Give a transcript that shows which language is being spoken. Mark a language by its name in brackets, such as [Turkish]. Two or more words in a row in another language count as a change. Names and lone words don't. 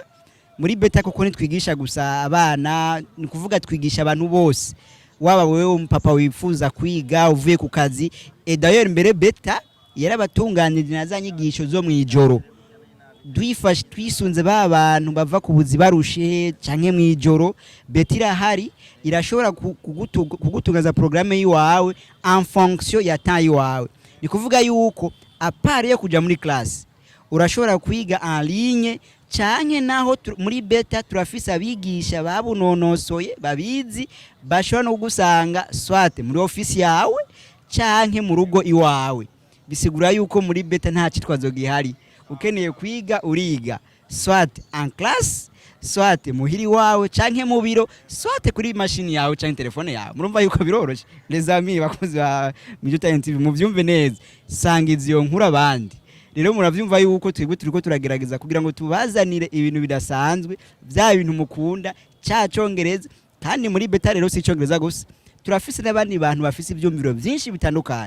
[Rundi] Muri beta koko nitwigisha gusa abana, ni kuvuga twigisha abantu bose, waba wewe umupapa wifuza kwiga uvuye ku kazi. D'ailleurs mbere beta yarabatunganije nazanyigisho zo mwijoro, dwifashe twisunze ba bantu bava ku buzi barushe canke mwijoro. Beta irahari, irashobora kugutungaza programme yiwawe [French] en fonction [Rundi] ya temps yiwawe. Ni kuvuga yuko apart yo kuja muri classe urashobora kwiga [French] en ligne, [Rundi] canke naho muri beta turafise abigisha babunonosoye babizi, bashobora no kugusanga swate muri office yawe canke mu rugo iwawe. Bisigura yuko muri beta nta citwazo gihari, ukeneye kwiga uriga swate [French] en classe, [Rundi] swate muhiri wawe canke mu biro, swate kuri imachini yawe canke téléphone yawe. Murumva yuko biroroshe [French] les amis [Rundi] bakozi ba Mijo Talent TV, muvyumve neza, sangiza iyo nkuru abandi. Rero muravyumva yuko turiko turagerageza kugira ngo tubazanire ibintu bidasanzwe, bya bintu mukunda cya Congereza. Kandi muri beta rero si Congereza gusa, turafise n'abandi bantu bafise ivyumviro byinshi bitandukanye.